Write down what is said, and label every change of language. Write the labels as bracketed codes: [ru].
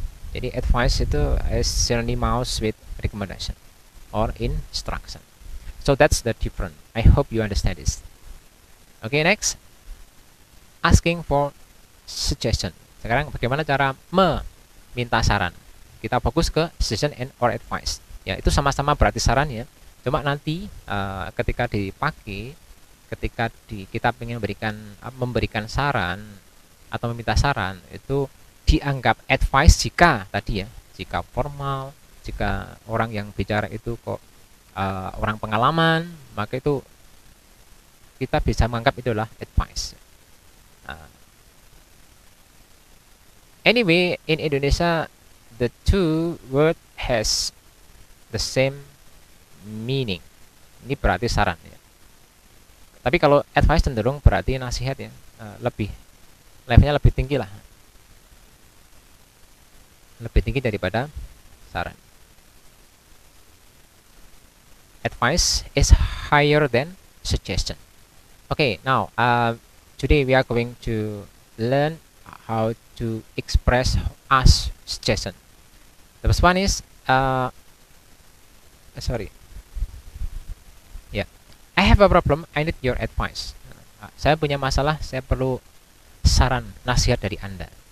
[id] Jadi advice itu [en] is synonymous with recommendation or instruction. So that's the difference. I hope you understand this. Okay, next. Asking for suggestion. [id] Sekarang bagaimana cara meminta saran? Kita fokus ke suggestion and or advice. Ya, itu sama-sama berarti saran ya. Cuma nanti ketika dipakai, ketika kita ingin memberikan saran atau meminta saran, itu dianggap advice jika tadi ya, jika formal, jika orang yang bicara itu kok orang pengalaman, maka itu kita bisa menganggap itu adalah advice. [en] Anyway, in Indonesia, the two word has the same meaning. [id] Ini berarti saran ya. Tapi kalau advice cenderung berarti nasihat ya, lebih levelnya lebih tinggi lah, lebih tinggi daripada saran. [en] Advice is higher than suggestion. Okay, now today we are going to learn how to express as suggestion. The first one is sorry. I have a problem, I need your advice. [id] Saya punya masalah, saya perlu saran, nasihat dari Anda.